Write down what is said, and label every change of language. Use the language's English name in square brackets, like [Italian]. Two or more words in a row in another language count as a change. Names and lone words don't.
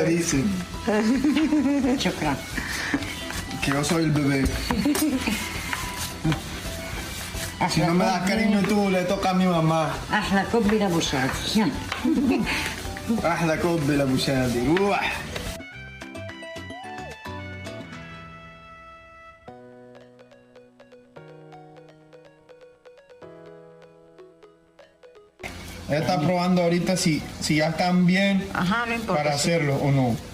[Spanish] ¿Qué dice? Que yo soy el bebé. Si no me das cariño tú, le toca a mi mamá. [Arabic] أحلى كوب لأبو شادي. أحلى كوب لأبو شادي. روح. [Spanish] Ella está probando ahorita si ya están bien para hacerlo o no.